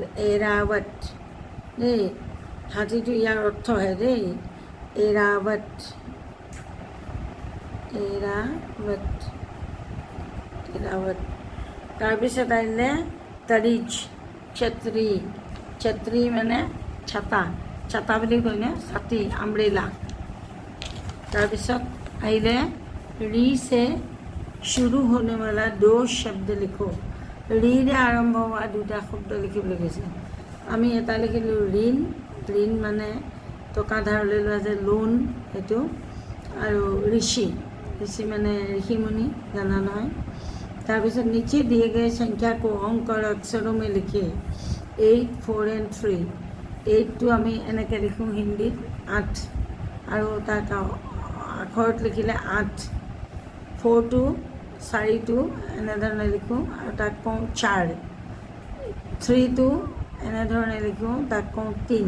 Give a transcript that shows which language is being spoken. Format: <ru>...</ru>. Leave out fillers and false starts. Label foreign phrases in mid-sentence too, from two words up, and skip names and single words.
<as>এৰাৱত দেই, হাতীটো ইয়াৰ অৰ্থহে দেই, এৰাৱত, এৰাৱত, এৰাৱত। তাৰপিছত আহিলে তৰিজ, ছত্ৰী, ছত্ৰী মানে ছাতা, ছাতা বুলি কয়নে, ছাতি, আমব্ৰেলা। তাৰপিছত আহিলে</as> <hi>ৰি से शुरू होने वाला दो शब्द लिखो,</hi> <as>ৰিৰে আৰম্ভ হোৱা দুটা শব্দ লিখিবলৈ কৈছে। আমি এটা লিখিলোঁ ঋণ, ঋণ মানে টকা ধাৰলৈ লোৱা যে লোন সেইটো, আৰু ঋষি, ঋষি মানে ঋষিমুনি, জানা নহয়।</as> <hi>তাৰপিছত नीचे दिए गए संख्या को अंक और अक्षरों में लिखे 8, 4 and 3।</hi> <as>8টো আমি এনেকৈ লিখোঁ হিন্দীত 8, আৰু তাক আখৰত লিখিলে 8। 4টো 4টো এনেধৰণে লিখোঁ আৰু তাক কওঁ 4। 3টো এনেধৰণে লিখোঁ, তাক কওঁ 3।</as>